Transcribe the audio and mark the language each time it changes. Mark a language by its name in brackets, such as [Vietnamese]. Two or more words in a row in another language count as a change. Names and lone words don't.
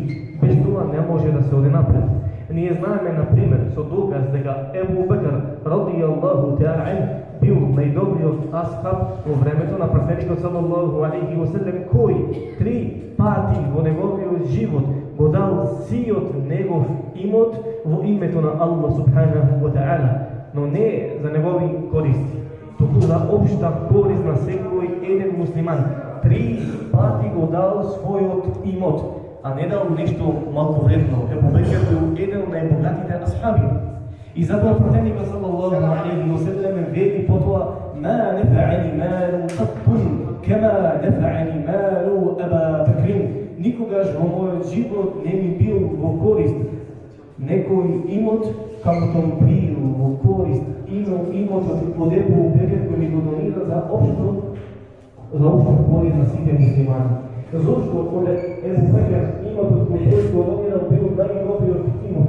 [Macedonian] Без тоа не може да се оди напред. Ние знаеме, например, со доказ дека Ебу Бекр [Arabic] رضي الله تعالى [Macedonian] бил најдобриот асхаб во времето на префетикот [Arabic] صلى الله عليه وسلم, [Macedonian] кој 3 пати во неговиот живот го дал сиот негов имот во името на Аллах [Arabic] سبحانه وتعالى, [Macedonian] но не за негови користи, туку за општа корист на секој еден муслиман. 3 пати го дал својот имот, а не дал нешто малку вредно. Ебу Бекр бил еден од најбогатите асхаби. И затоа префетикот [Arabic] صلى الله عليه وسلم [Macedonian] вели потоа: [Arabic] "ما نفعني مال قط كما نفعني مال أبا بكر." [Macedonian] Никогаш во мојот живот не ми бил во корист некој имот како што бил во корист имотот од Ебу Бекр кој ми го донира за општо корист на сите муслимани. Зошто од Ебу Бекр имотот кој го донира бил најдобриот имот?